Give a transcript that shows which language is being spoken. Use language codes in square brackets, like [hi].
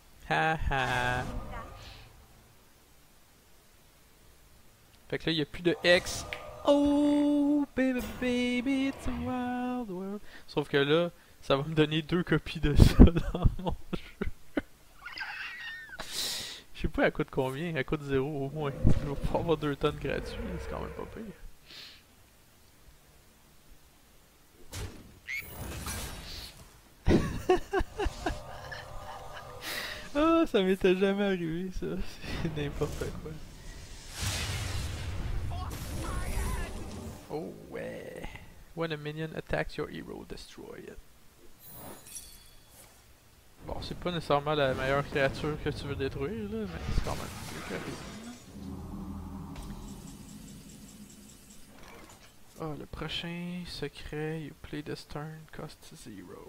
[fr] Haha. Fait que là, il n'y a plus de X. [en] Oh, baby, baby, it's a wild world. [fr] Sauf que là, ça va me donner 2 copies de ça dans mon jeu. Je sais pas, elle coûte combien? Elle coûte 0 au moins. Je vais pouvoir avoir 2 tonnes gratuits, c'est quand même pas pire. Ah, ça m'était jamais arrivé ça. C'est n'importe quoi. Oh ouais. [en] When a minion attacks your hero, destroy it. [fr] Bon, c'est pas nécessairement la meilleure créature que tu veux détruire là, mais c'est quand même mieux que rien. Ah, le prochain secret, [en] you play this turn, cost 0.